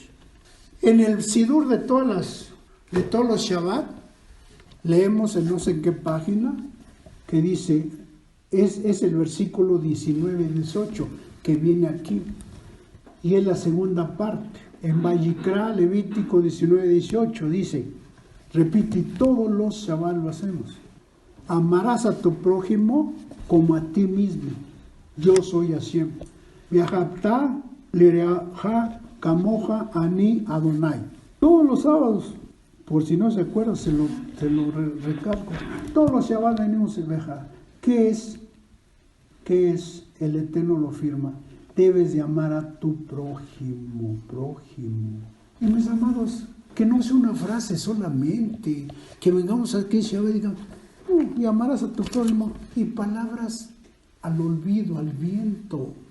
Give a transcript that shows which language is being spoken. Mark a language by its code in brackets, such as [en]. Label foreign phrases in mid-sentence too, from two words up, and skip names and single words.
[es] En el Sidur de todos los Shabbat, leemos en no sé en qué página, que dice, es el versículo 19 y 18, que viene aquí. Y es la segunda parte. En Vayikra, Levítico 19 y 18, dice, repite, todos los Shabbat lo hacemos. Amarás a tu prójimo como a ti mismo. Yo soy Hashem. [he] ואהבת לרעך כמוך אני ה. [es] Todos los sábados, por si no se acuerdan, se lo recalco. Todos los Shabbat venimos a viajar. ¿Qué es? El Eterno lo firma. Debes de amar a tu prójimo. Y mis amados, que no sea una frase solamente, que vengamos aquí Shabbat y digamos, y amarás a tu prójimo, y palabras al olvido, al viento.